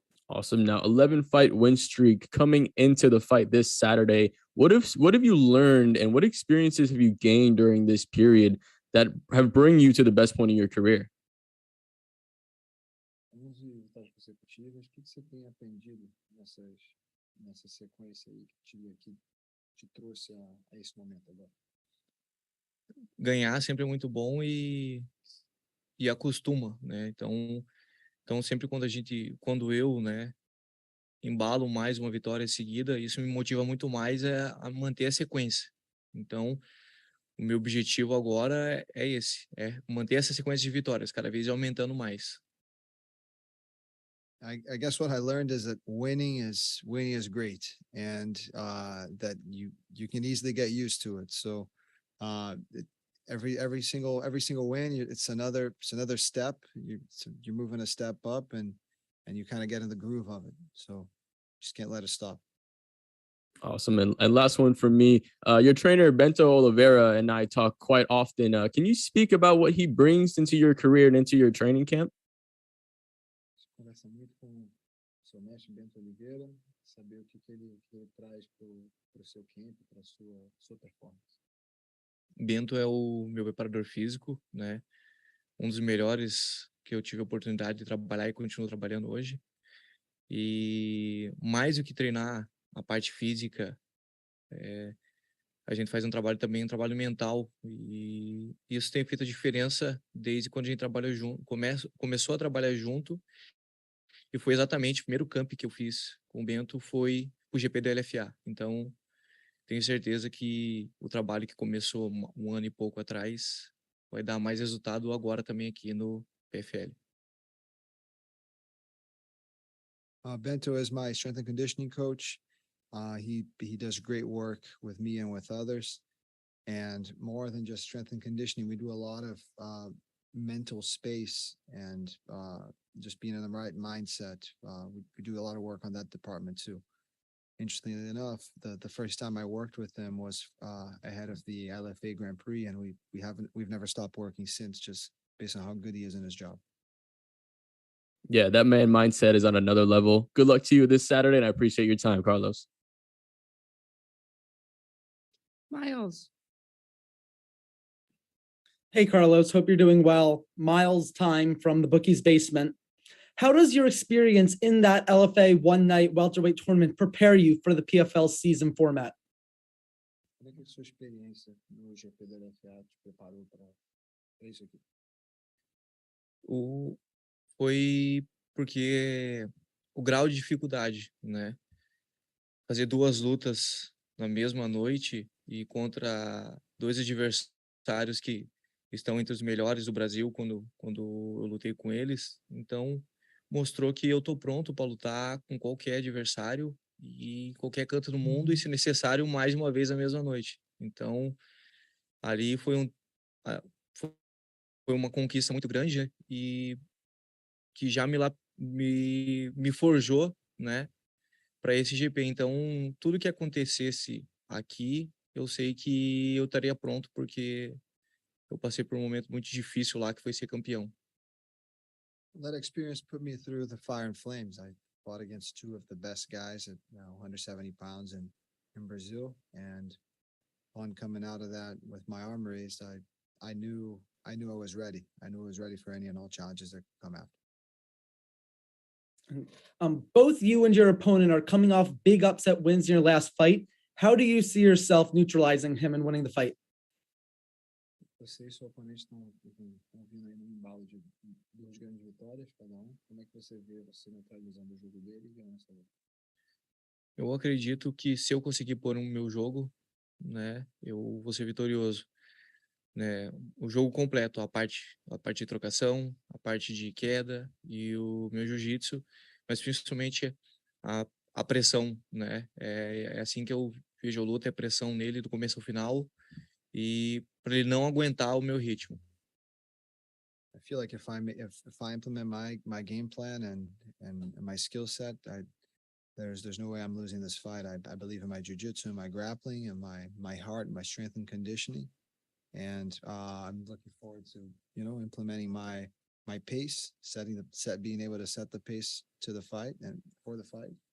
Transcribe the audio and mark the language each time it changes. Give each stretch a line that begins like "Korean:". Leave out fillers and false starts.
English: Awesome. Now, 11-fight win streak coming into the fight this Saturday. What have you learned and what experiences have you gained during this period that have bring you to the best point in your career?
Portuguese: Alguns resultados consecutivos. O que você tem aprendido nessa sequência aí que te trouxe a esse momento agora? Ganhar sempre é muito bom e acostuma, né? Então sempre quando eu, né, embalo mais uma vitória seguida, isso me motiva muito mais a manter a sequência. Então, o meu objetivo agora é esse, é manter essa sequência de vitórias, cada vez aumentando mais.
English: I guess what I learned is that winning is great, and that you can easily get used to it. So every single win, it's another step. You're moving a step up, and you kind of get in the groove of it. So just can't let it stop. Awesome. And last one for me, your trainer, Bento Oliveira, and I talk quite often. Can you speak about what he brings into your career and into your training camp?
Portuguese: Conversa muito com o seu mestre Bento Oliveira, saber o que ele traz para o seu camp, para a sua performance. Bento é o meu preparador físico, né? Um dos melhores que eu tive a oportunidade de trabalhar e continuo trabalhando hoje. E mais do que treinar a parte física, a gente faz um trabalho mental, e isso tem feito a diferença desde quando a gente trabalha junto, começou a trabalhar junto, e foi exatamente o primeiro camp que eu fiz com o Bento foi o GP do LFA. Então, tenho certeza que o trabalho que começou um ano e pouco atrás vai dar mais resultado agora também aqui no PFL.
English: Bento is my strength and conditioning coach. He does great work with me and with others. And more than just strength and conditioning, we do a lot of mental space and just being in the right mindset. We do a lot of work on that department too. Interestingly enough, the first time I worked with him was ahead of the LFA Grand Prix, and we've never stopped working since, just based on how good he is in his job. Yeah, that man mindset is on another level. Good luck to you this Saturday, and I appreciate your time, Carlos. Miles. Hey, Carlos, hope you're doing well. Miles time from the Bookies Basement. How does your experience in that LFA one-night welterweight tournament prepare you for the PFL season format?
Portuguese: Como é que a sua experiência no GP da LFA te preparou para isso aqui? Foi porque o grau de dificuldade, né? Fazer 2 lutas na mesma noite e contra 2 adversários que estão entre os melhores do Brasil quando eu lutei com eles. Então, mostrou que eu tô pronto para lutar com qualquer adversário e qualquer canto do mundo, e se necessário, mais uma vez na mesma noite. Então, ali foi uma conquista muito grande, né? E que já me forjou, né, para esse GP. Então, tudo que acontecesse aqui, eu sei que eu estaria pronto, porque eu passei por um momento muito difícil lá, que foi ser campeão.
English: That experience put me through the fire and flames. I fought against 2 of the best guys at 170 pounds in Brazil, and on coming out of that with my arm raised, I knew I was ready. I knew I was ready for any and all challenges that come after. Both you and your opponent are coming off big upset wins in your last fight. How do you see yourself neutralizing him and winning the fight?
Portuguese: Você e seu oponente estão vindo aí num embalo de 2 grandes vitórias, cada um. Como é que você vê você neutralizando o jogo dele e ganhando essa luta? Eu acredito que se eu conseguir pôr no meu jogo, né, eu vou ser vitorioso, né? O jogo completo, a parte de trocação, a parte de queda e o meu jiu-jitsu, mas principalmente a pressão, né? É assim que eu vejo a luta, é pressão nele do começo ao final, e para ele não aguentar o meu ritmo.
English: I feel like if I implement my game plan and my skill set, there's no way I'm losing this fight. I believe in my jiu-jitsu, my grappling, and my heart, my strength and conditioning. And I'm looking forward to, implementing my pace, being able to set the pace to the fight and for the fight.